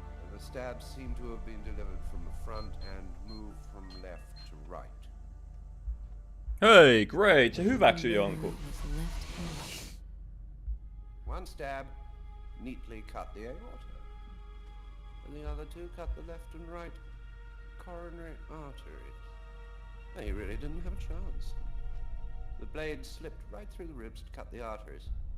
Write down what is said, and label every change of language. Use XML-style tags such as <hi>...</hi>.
<en>The stabs seem to have been delivered from the front and moved from left to right.</en> <fi>Hei,</fi> <en>great,</en> <fi>se hyväksyi jonkun.</fi> <en>One stab neatly cut the aorta, and the other 2 cut the left and right coronary arteries. He really didn't have a chance. The blade slipped right through the ribs to cut the arteries.</en>